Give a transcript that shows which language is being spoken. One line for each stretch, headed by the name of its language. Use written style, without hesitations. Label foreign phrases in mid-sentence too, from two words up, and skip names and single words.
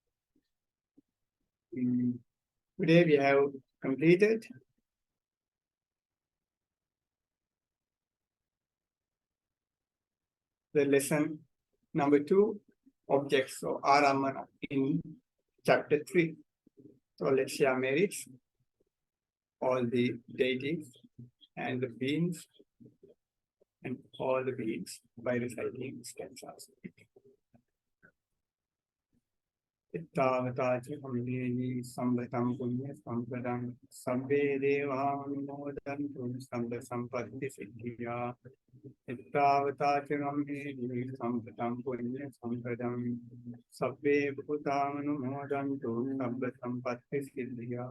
English: Today we have completed the lesson number 2, objects or Ārammaṇa in chapter 3. So let's share merits, all the deities and the beings and all the beings by reciting stanzas.
Pali: Siddhatthā Sambhatam Punya Sampadam Sabbe Devānumodantu Sambha Sampatti Siddhya Siddhatthā Sambhatam Punya Sampadam Sabbe Bhutanumodantu Sambha Sampatti Siddhya